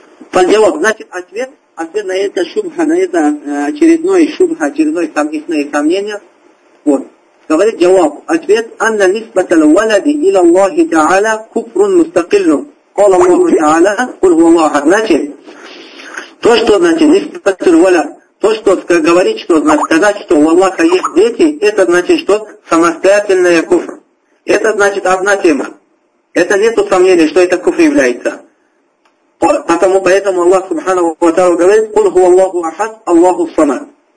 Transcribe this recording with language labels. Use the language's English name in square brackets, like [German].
[Russian] Поделок, значит, ответ на это шубха, на это очередное сомнение, вот, [Arabic] говорит جواب, ответ, أن نسبة الولد إلى الله تعالى كفر مستقل. قال الله تعالى, قل هو الله أحد. [Russian] Значит, то, что значит [Arabic] نسبة الولد, [Russian] то, что говорит, что значит сказать, что у Аллаха есть дети, это значит, что самостоятельная куфр. Это значит одна тема. Это нету сомнений, что это куфр является. Поэтому, Аллах Субханаху ва Тааля говорит, [Arabic] قل هو الله أحد, الله الصمد.